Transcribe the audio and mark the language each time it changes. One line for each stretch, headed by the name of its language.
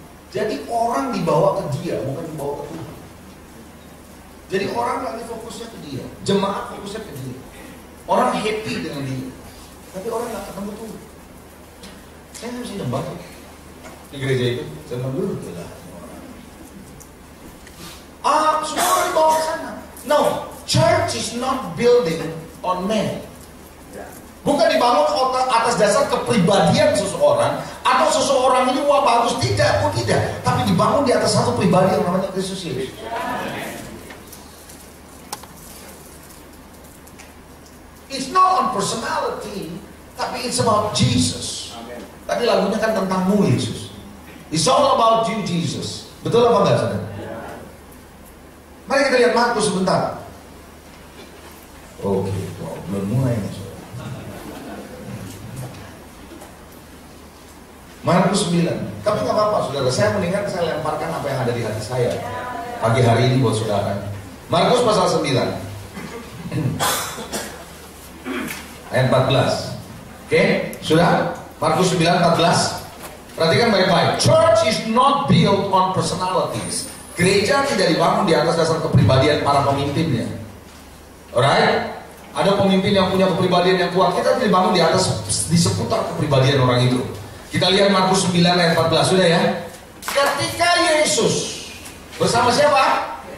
Indonesian: Jadi orang dibawa ke dia, bukan dibawa ke Tuhan. Jadi orang lagi fokusnya ke dia, jemaat fokusnya ke dia. Orang happy dengan dia, tapi orang nggak ketemu Tuhan. Saya nggak bisa nyembah di gereja itu, saya dulu lah. Semua orang dibawa ke sana.
English: No, church is not building on man.
Indonesian: Bukan dibangun atas dasar kepribadian seseorang atau seseorang ini wah bagus, tidak, tapi dibangun di atas satu pribadi yang namanya Kristus Yesus.
English: It's not on personality, tapi it's about Jesus.
Indonesian: Tadi lagunya kan tentangmu Yesus.
English: It's all about you Jesus.
Indonesian: Betul apa enggak saudara? Mari kita lihat Markus sebentar. Oke, belum mulai nih. Markus 9. Tapi nggak apa-apa saudara, saya mendingan saya lemparkan apa yang ada di hati saya pagi hari ini buat saudara. Markus pasal 9 ayat 14. Oke, sudah? Markus 9 14. Perhatikan baik-baik.
English: Church is not built on personalities.
Indonesian: Gereja tidak dibangun di atas dasar kepribadian para pemimpinnya.
English: Alright?
Indonesian: Ada pemimpin yang punya kepribadian yang kuat, kita tidak dibangun di atas, di seputar kepribadian orang itu. Kita lihat Markus 9 ayat 14, sudah ya. Ketika Yesus bersama siapa?